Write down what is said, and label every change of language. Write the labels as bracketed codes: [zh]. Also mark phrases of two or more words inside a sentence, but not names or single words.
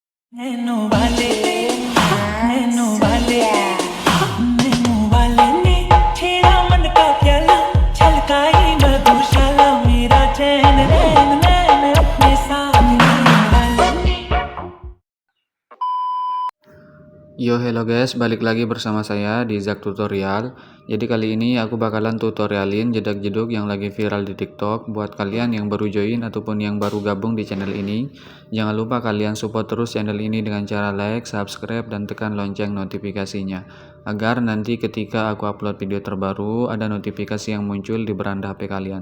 [hi] नैनो वाले नैनो वाले नैनो वाले ने छेड़ा मन का प्याला छलकाई मधुशाला मेरा चैन रैन नैन अपने साथ नैनो वाले ने। [id] Yo [en] hello guys, [id] balik lagi bersama saya di Zak Tutorial. Jadi kali ini aku bakalan tutorialin jedak-jeduk yang lagi viral di TikTok. Buat kalian yang baru join ataupun yang baru gabung di channel ini, jangan lupa kalian support terus channel ini dengan cara like, subscribe, dan tekan lonceng notifikasinya, agar nanti ketika aku upload video terbaru ada notifikasi yang muncul di beranda HP kalian.